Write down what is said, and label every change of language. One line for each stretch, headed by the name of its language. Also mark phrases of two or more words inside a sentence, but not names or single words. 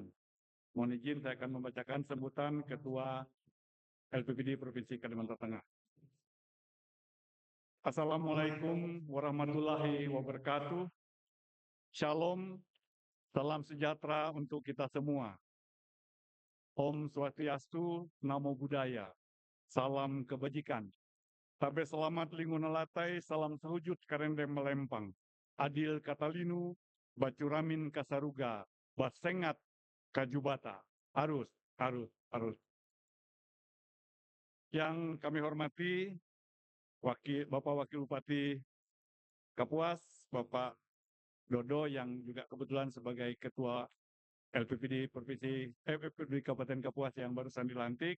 Indonesian: Mohon izin saya akan membacakan sambutan Ketua LPPD Provinsi Kalimantan Tengah.
Arabic: السلام عليكم ورحمة الله وبركاته.
Indonesian: Shalom, salam sejahtera untuk kita semua.
Sanskrit: Om Swastiastu,
Pali: Namo Buddhaya,
Indonesian: salam kebajikan.
Ngaju: Tabe selamat linguna latai, salam sehujud karendem melempang. Adil katalinu, bacuramin kasaruga, basengat kajubata.
Indonesian: Arus. Yang kami hormati, Bapak Wakil Bupati Kapuas, Bapak Dodo yang juga kebetulan sebagai Ketua LPPD Kabupaten Kapuas yang barusan dilantik.